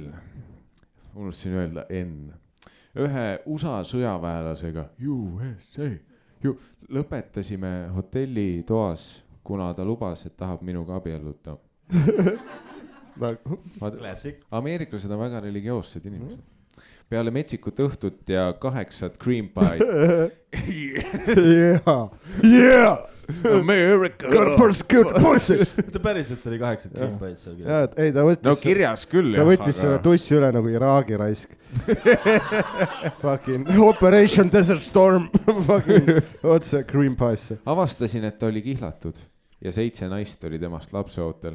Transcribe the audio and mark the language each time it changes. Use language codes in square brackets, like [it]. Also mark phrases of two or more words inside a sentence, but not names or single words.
[et] Unustasin öelda N. Ühe USA sõjaväelasega. USA. Lõpetasime hotelli toas, kuna ta lubas, et tahab minuga abielluda. Ameeriklased on väga religioossed inimesed. Peale metsikut õhtut ja 8 [en] cream pie. Yeah! America! Got a persecute pussy! [et] Ta päriselt oli 8 [en] cream pie'd [et] seal kirjas. Ei, ta võttis... No kirjas küll, jah. Ta võttis selle tussi üle nagu Iraagi raisk. [en] Fucking Operation Desert Storm. [et] Fucking otse [en] cream pie'sse. [et] Avastasin, et ta oli kihlatud ja 7 naist oli temast lapseootel.